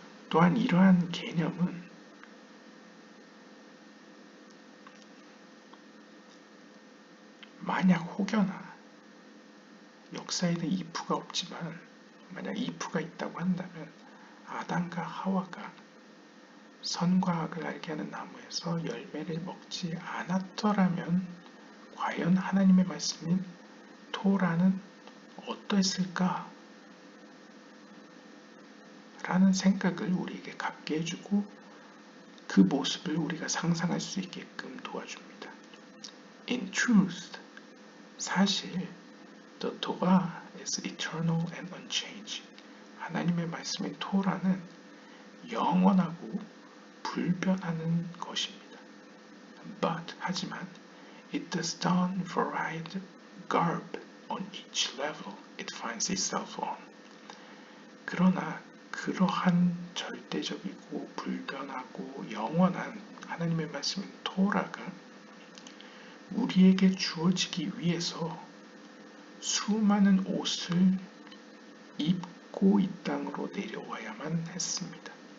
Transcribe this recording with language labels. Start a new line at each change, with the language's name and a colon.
Korean: 또한 이러한 개념은 만약 혹여나 역사에는 이프가 없지만 만약 이프가 있다고 한다면 아담과 하와가 선과 악을 알게 하는 나무에서 열매를 먹지 않았더라면 과연 하나님의 말씀인 토라는 어떠했을까? 라는 생각을 우리에게 갖게 해주고 그 모습을 우리가 상상할 수 있게끔 도와줍니다.
English: In truth,
Korean: 사실
English: The Torah is eternal and unchanged.
Korean: 하나님의 말씀인 토라는 영원하고 불변하는 것입니다.
English: But,
Korean: 하지만
English: it does don varied garb on each level it finds itself on.
Korean: 그러나 그러한 절대적이고 불변하고 영원한 하나님의 말씀인 토라가 우리에게 주어지기 위해서 수많은 옷을 입고 이 땅으로 내려와야만 했습니다.